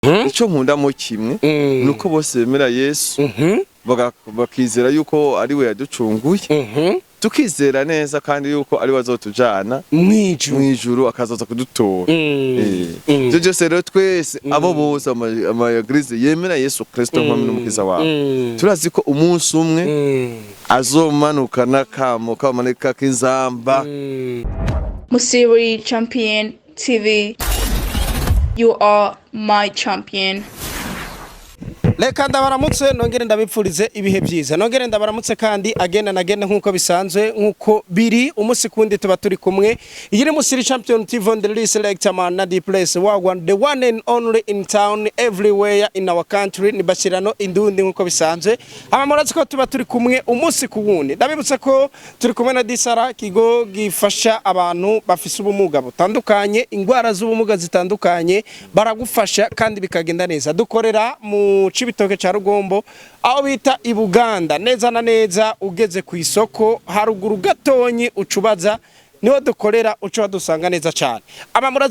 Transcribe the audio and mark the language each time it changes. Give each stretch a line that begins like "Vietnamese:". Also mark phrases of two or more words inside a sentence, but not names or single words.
Rundi: ico nkunda mu kimwe nuko bose bemera Yesu bakizera yuko ari we yaducunguye tukizera neza kandi yuko ari wazotujana mwijuru akazoza kudutora byo byose rero twese abo bose amayaglize yemera Yesu Kristo nk'umwe n'umukiza wawe turazi ko umunsi umwe azomanukana kamo kamaneka k'inzamba.
English: Musiri Champion TV, you are my champion.
Rundi: Reka ndabaramutse nongere ndabipfurize ibihe byiza nongere ndabaramutse kandi agenda nagenda nkuko bisanzwe nkuko biri umunsi kundi tuba turi kumwe yiri Musiri Champion TV
English: on the list selector man
Rundi: na
English: the place the one and only in town everywhere in our country
Rundi: ni Bashirano Indundi nkuko bisanzwe amamoratsi ko tuba turi kumwe umunsi ku wundi ndabibutse ko turi kumwe na Disara kigo gifasha abantu bafise ubumuga butandukanye ingwara z'ubumuga zitandukanye baragufasha kandi bikagenda neza dukorera mu Cibitoke ca Rugombo aho bita i Buganda neza na neza ugeze ku isoko haruguru gatonyi ucubaza niho dukorera uco dusanga neza cyane abamurazi